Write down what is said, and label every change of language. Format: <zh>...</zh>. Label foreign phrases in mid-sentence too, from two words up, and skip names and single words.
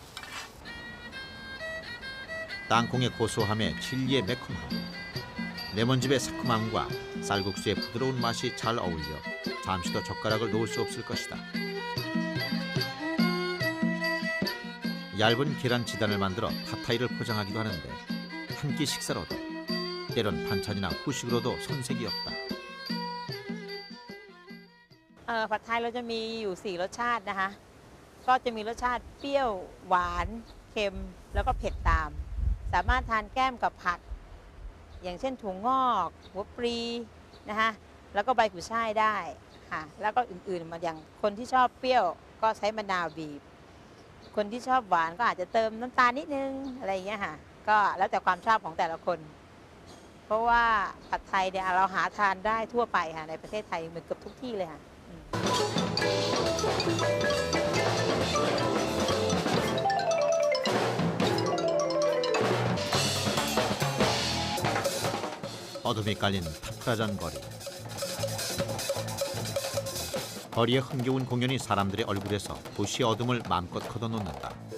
<ko>땅콩의 고소함에 칠리의 매콤함, 레몬즙의 새콤함과 쌀국수의 부드러운 맛이 잘 어울려 잠시도 젓가락을 놓을 수 없을 것이다. 얇은 계란 지단을 만들어 팟타이를 포장하기도 하는데 한 끼 식사로도 때론 반찬이나 후식으로도 손색이 없다.</ko> <th>ผัดไทยเราจะมีอยู่4รสชาตินะคะก็จะมีรสชาติเปรี้ยวหวานเค็มแล้วก็เผ็ดตามสามารถทานแก้มกับ ผักอย่างเช่นถั่วงอกหัวปลีนะคะแล้วก็ใบกุยช่ายได้ค่ะแล้วก็อื่นๆมาอย่างคนที่ชอบเปรี้ยวก็ใช้มะนาวบีบคนที่ชอบหวานก็อาจจะเติมน้ำตาลนิดนึงอะไรอย่างเงี้ยค่ะก็แล้วแต่ความชอบของแต่ละคนเพราะว่าผัดไทยเนี่ยเราหาทานได้ทั่วไปค่ะในประเทศไทยเหมือนกับทุกที่เลยค่ะ</th> <ko>어둠이 깔린 타프라잔 거리. 거리의 흥겨운 공연이 사람들의 얼굴에서 도시의 어둠을 마음껏 걷어놓는다.</ko>